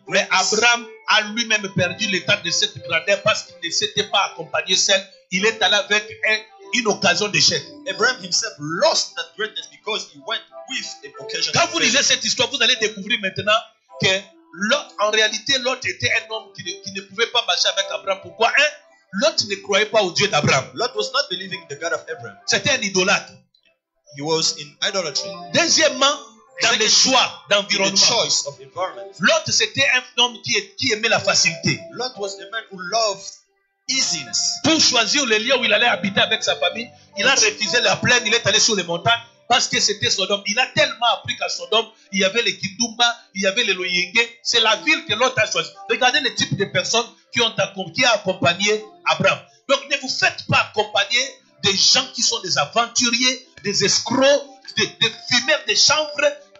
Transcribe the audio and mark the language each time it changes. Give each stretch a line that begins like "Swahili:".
French: Mais Abraham a lui-même perdu l'état de cette grandeur parce qu'il ne s'était pas accompagné seul. Il est allé avec une occasion d'échec.
English: Abraham himself lost that greatness because he went with an occasion.
French: Quand vous lisez cette histoire, vous allez découvrir maintenant que Lot, en réalité, Lot était un homme qui ne pouvait pas marcher avec Abraham. Pourquoi? Lot ne croyait pas au Dieu d'Abraham.
English: Lot was not believing the God of Abraham.
French: C'était un idolâtre.
English: He was in idolatry.
French: Deuxièmement, dans les choix d'environnement.
English: Choice of environment.
French: Lot, c'était un homme qui aimait la facilité.
English: Lot was a man who loved easiness.
French: Pour choisir le lieu où il allait habiter avec sa famille, il a refusé la plaine, il est allé sur les montagnes parce que c'était Sodome. Il a tellement appris qu'à Sodome, il y avait les Kidumba, il y avait les Loyenge. C'est la ville que Lot a choisie. Regardez le type de personnes qui ont accompagné Abraham. Donc ne vous faites pas accompagner des gens qui sont des aventuriers, des escrocs, des fumeurs de chanvre.